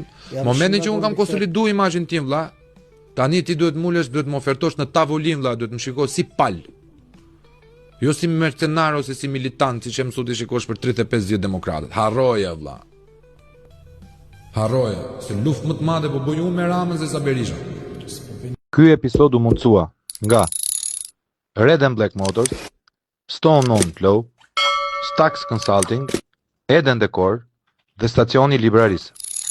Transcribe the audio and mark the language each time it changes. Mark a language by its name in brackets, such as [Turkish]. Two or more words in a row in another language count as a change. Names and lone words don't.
[Albanian] Momentin që unë kam konsoliduar imazhin tim vëlla, tani ti duhet mulesh, duhet më ofertosh në tavolinë vëlla, duhet më shikosh si pal. Jo si mercenar ose si militant, siç e mësuat të shikosh për 35 vjet demokratët. Harroja vëlla. Harroja, se luftë më të madhe po bëj unë me Ramën se sa Berisha. Ky episod u mundësua nga Red and Black Motors, Stone On Flow, Stax Consulting, Eden Decor dhe stacioni Libraris.